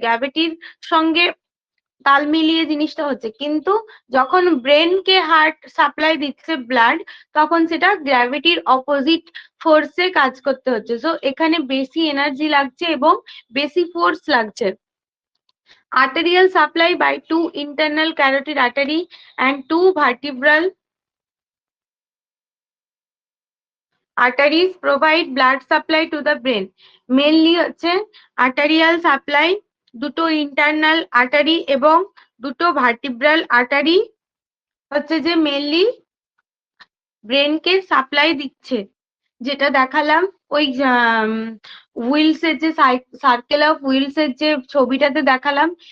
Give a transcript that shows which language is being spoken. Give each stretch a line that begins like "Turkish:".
Bangla: গ্র্যাভিটির সঙ্গে তাল মিলিয়ে জিনিসটা হচ্ছে। কিন্তু যখন ব্রেনকে হার্ট সাপ্লাই দিচ্ছে ব্লাড, তখন সেটা গ্র্যাভিটির অপোজিট ফোর্সে কাজ করতে হচ্ছে, সো এখানে বেশি এনার্জি লাগছে এবং বেশি ফোর্স লাগছে।
English: Arterial supply by two internal carotid artery and two vertebral arteries provide blood supply to the brain.
Bangla: Mainly হচ্ছে arterial supply, দুটো internal artery এবং দুটো vertebral artery হচ্ছে যে মেনলি ব্রেনকে সাপ্লাই দিচ্ছে, যেটা দেখালাম ওই হুইলস এর যে সার্কেল অফ হুইলস এর যে ছবিটাতে দেখালাম।